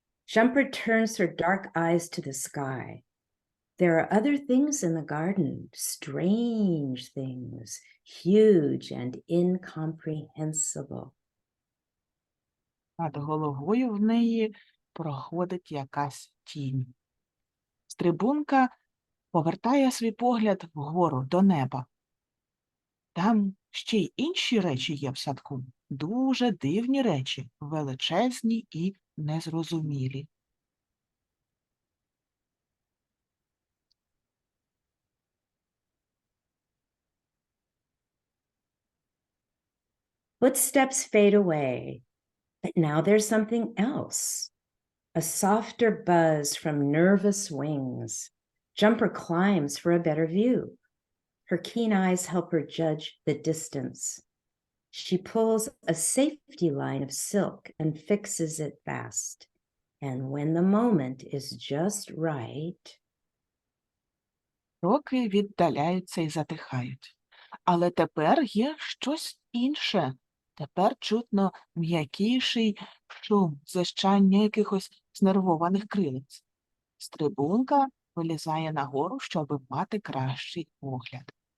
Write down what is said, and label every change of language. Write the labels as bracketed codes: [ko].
[en] Jumper turns her dark eyes to the sky. There are other things in the garden, strange things, huge and incomprehensible. [uk] Над головою в неї проходить якась тінь. Стрибунка повертає свій погляд вгору, до неба. Там ще й інші речі є в садку. Дуже дивні речі, величезні і незрозумілі. [en] Footsteps fade away, but now there's something else. A softer buzz from nervous wings. Jumper climbs for a better view. Her keen eyes help her judge the distance. She pulls a safety line of silk and fixes it fast. And when the moment is just right, [uk] Кроки віддаляються і затихають. Але тепер є щось інше. Тепер чутно м'якіший шум, дзищання якихось знервованих крилиць. Стрибунка вилізає нагору, щоб мати кращий огляд.